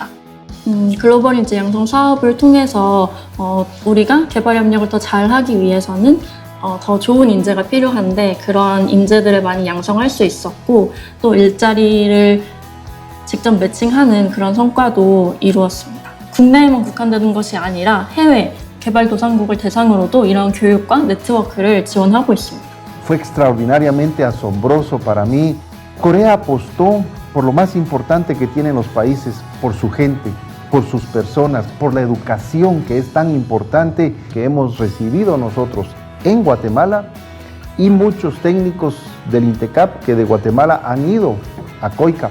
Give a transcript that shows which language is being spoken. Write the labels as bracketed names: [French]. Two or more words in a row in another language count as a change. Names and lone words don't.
[Korean] 글로벌인재 양성 사업을 통해서 우리가 개발협력을 더 잘하기 위해서는 더 좋은 인재가 필요한데 그러한 인재들을 많이 양성할 수 있었고 또 일자리를 직접 매칭하는 그런 성과도 이루었습니다. 국내에만 국한되는 것이 아니라 해외 개발도상국을 대상으로도 이런 교육과 네트워크를 지원하고 있습니다. [Spanish] Fue extraordinariamente asombroso para mí. Corea apostó por lo más importante que tienen los países, por su gente, por sus personas, por la educación que es tan importante que hemos recibido nosotros en Guatemala y muchos técnicos del INTECAP que de Guatemala han ido a COICA.